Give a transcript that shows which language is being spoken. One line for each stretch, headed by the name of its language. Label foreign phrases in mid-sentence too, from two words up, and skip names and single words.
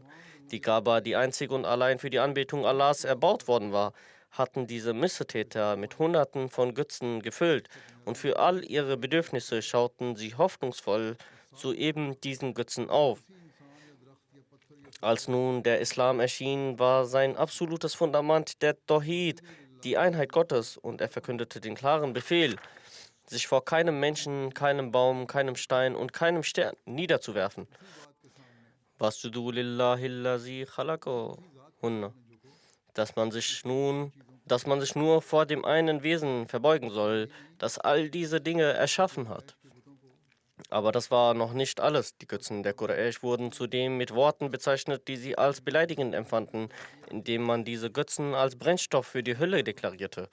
German: Die Kaaba, die einzig und allein für die Anbetung Allahs erbaut worden war, hatten diese Missetäter mit Hunderten von Götzen gefüllt und für all ihre Bedürfnisse schauten sie hoffnungsvoll zu eben diesen Götzen auf. Als nun der Islam erschien, war sein absolutes Fundament der Tawhid, die Einheit Gottes, und er verkündete den klaren Befehl, sich vor keinem Menschen, keinem Baum, keinem Stein und keinem Stern niederzuwerfen.
Arabic: واسجدوا لله الذي خلقهن.
German: Dass man sich nur vor dem einen Wesen verbeugen soll, das all diese Dinge erschaffen hat. Aber das war noch nicht alles. Die Götzen der Quraysh wurden zudem mit Worten bezeichnet, die sie als beleidigend empfanden, indem man diese Götzen als Brennstoff für die Hölle deklarierte.